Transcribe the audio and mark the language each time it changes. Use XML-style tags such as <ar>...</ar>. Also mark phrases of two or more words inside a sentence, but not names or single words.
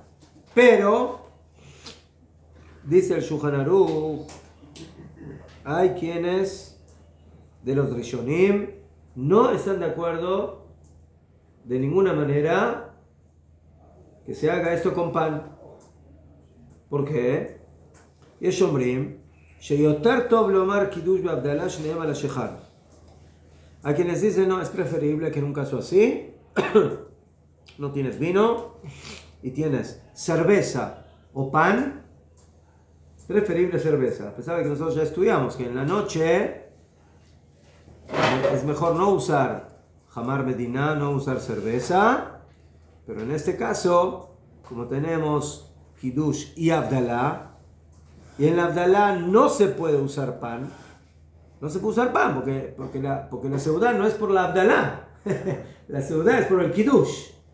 <es>Pero, dice el Shulchan Aruch, hay quienes de los Rishonim no están de acuerdo de ninguna manera que se haga esto con pan. ¿Por qué?</es> <he>יש אומרים שיותר טוב לומר קידוש והבדלה שניהם על השכר.</he> <es>Hay quienes dicen, no, es preferible que en un caso así no tienes vino y tienes cerveza o pan, preferible cerveza. A pesar de que nosotros ya estudiamos que en la noche es mejor no usar</es> <he>חמר מדינה,</he> <es>no usar cerveza, pero en este caso, como tenemos Kiddush y Abdalá, y en la Abdalá no se puede usar pan, porque la seudá no es por la Abdalá, la seudá es por el Kiddush.</es>